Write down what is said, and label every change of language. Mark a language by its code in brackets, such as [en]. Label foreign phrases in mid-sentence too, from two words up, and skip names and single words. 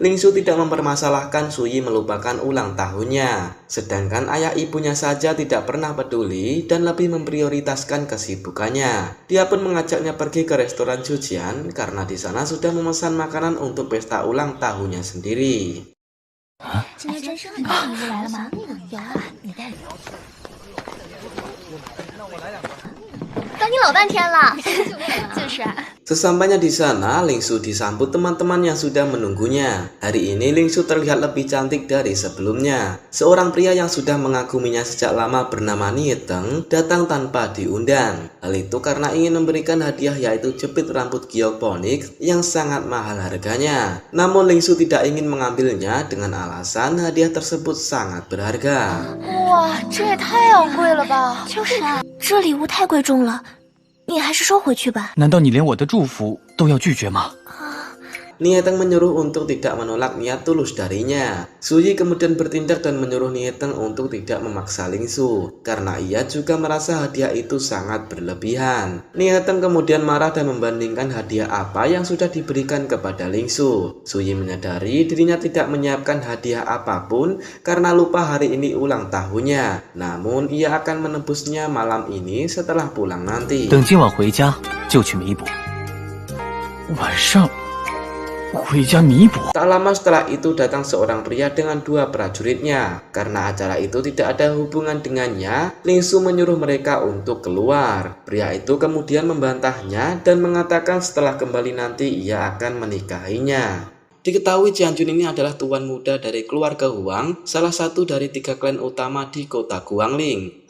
[id] Lingsu tidak mempermasalahkan Suyi melupakan ulang tahunnya. Sedangkan ayah ibunya saja tidak pernah peduli dan lebih memprioritaskan kesibukannya. Dia pun mengajaknya pergi ke restoran Jujian karena di sana sudah memesan makanan untuk pesta ulang tahunnya sendiri. [zh] 今天真是很大礼物来了吗？有啊，你带。等你老半天了，就是啊。 [id] Sesampainya di sana, Lingsu disambut teman-teman yang sudah menunggunya. Hari ini Lingsu terlihat lebih cantik dari sebelumnya. Seorang pria yang sudah mengaguminya sejak lama bernama Nieteng datang tanpa diundang. Hal itu karena ingin memberikan hadiah yaitu jepit rambut geoponik yang sangat mahal harganya. Namun Lingsu tidak ingin mengambilnya dengan alasan hadiah tersebut sangat berharga. [zh] 哇，这也太昂贵了吧！就是啊，这礼物太贵重了。你还是收回去吧。难道你连我的祝福都要拒绝吗？ [id] Nieteng menyuruh untuk tidak menolak niat tulus darinya. Suyi kemudian bertindak dan menyuruh Nieteng untuk tidak memaksa Lingsu, karena ia juga merasa hadiah itu sangat berlebihan. Nieteng kemudian marah dan membandingkan hadiah apa yang sudah diberikan kepada Lingsu. Suyi menyadari dirinya tidak menyiapkan hadiah apapun karena lupa hari ini ulang tahunnya. Namun ia akan menebusnya malam ini setelah pulang nanti. [zh] 等今晚回家就去弥补。晚上。回家弥补。 [id] Tak lama setelah itu datang seorang pria dengan 2 prajuritnya. Karena acara itu tidak ada hubungan dengannya, Lingsu menyuruh mereka untuk keluar. Pria itu kemudian membantahnya dan mengatakan setelah kembali nanti ia akan menikahinya. Diketahui Jianjun ini adalah tuan muda dari keluarga Huang, salah satu dari 3 klan utama di kota Guangling.